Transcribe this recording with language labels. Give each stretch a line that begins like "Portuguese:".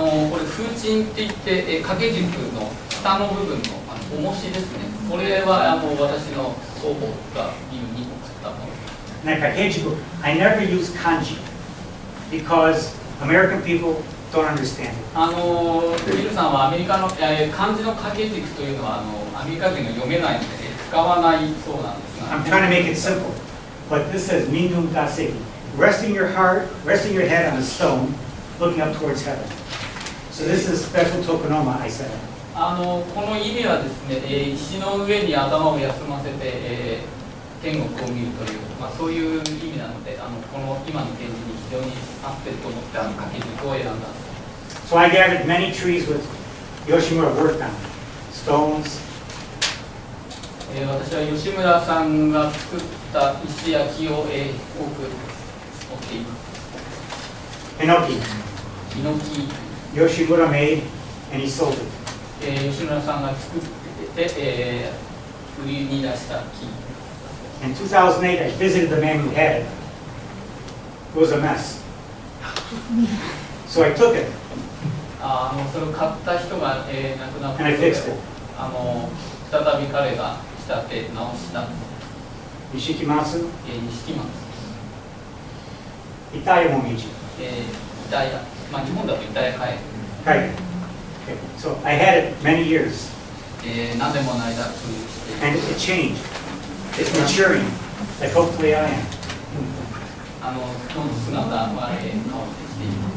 Japanese: これ風鎮って言って、掛け軸の下の部分の重しですね。これは私の祖母がビルに送ったもの。
English: And I never use kanji because American people don't understand it.
Japanese: ビルさんはアメリカの漢字の掛け軸というのはアメリカ人が読めないので使わないそうなんですが。
English: I'm trying to make it simple, but this says Minum Daseki, resting your head on a stone, looking up towards heaven. So this is a special tokonoma I said.
Japanese: この意味はですね、石の上に頭を休ませて、天国を見るという、そういう意味なので、この今の展示に非常に合ってると思って掛け軸を選んだんです。
English: So I gathered many trees with Yoshimura worked on, stones,
Japanese: 私は吉村さんが作った石や木を、多く持っています。 Enoki. ヒノキ、
English: Yoshimura made and he sold it.
Japanese: 吉村さんが作ってて、売りに出した木。
English: In 2008, I visited the man who had it. It was a mess. So I took it
Japanese: それを買った人が、亡くなっ
English: and I
Japanese: て、
English: fixed it.
Japanese: 再び彼が仕立て直した、 Nishikimatsu, 錦松、 Itayo Momiji. 板屋、日本だと板屋カエ
English: Right. Okay. So I had it many years
Japanese: ル、何年もの間所有して、
English: and it changed. It's maturing, like hopefully I am.
Japanese: どんどん姿は、変わってきている。